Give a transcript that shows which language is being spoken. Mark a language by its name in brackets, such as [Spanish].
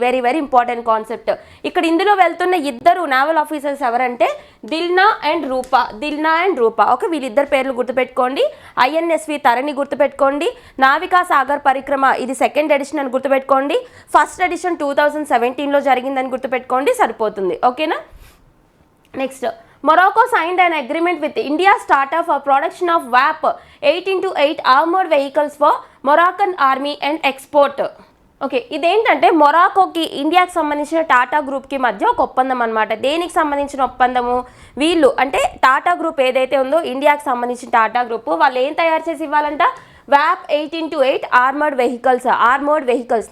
[Telugu] Very very important concept. ఇక్కడ ఇందులో వెళ్తున్న ఇద్దరు నావల్ ఆఫీసర్స్ ఎవరంటే దిల్నా అండ్ రూపా. ఓకే, వీళ్ళిద్దరు పేర్లు గుర్తుపెట్టుకోండి. ఐఎన్ఎస్వి తరణి గుర్తుపెట్టుకోండి. నావికా సాగర్ పరిక్రమ ఇది సెకండ్ ఎడిషన్ అని గుర్తుపెట్టుకోండి. ఫస్ట్ ఎడిషన్ 2017లో జరిగిందని గుర్తుపెట్టుకోండి, సరిపోతుంది, ఓకేనా. [English] Next, Morocco signed an agreement with India startup for production of VAP 8x8 armored vehicles for Moroccan army and export. [Telugu] Okay, ఇదేంటంటే మొరాకోకి ఇండియాకి సంబంధించిన టాటా గ్రూప్కి మధ్య ఒక ఒప్పందం అనమాట. దేనికి సంబంధించిన ఒప్పందము? వీళ్ళు అంటే టాటా గ్రూప్ ఏదైతే ఉందో ఇండియాకి సంబంధించిన టాటా గ్రూప్ వాళ్ళు ఏం తయారు చేసి ఇవ్వాలంట? VAP 8x8 armoured vehicles.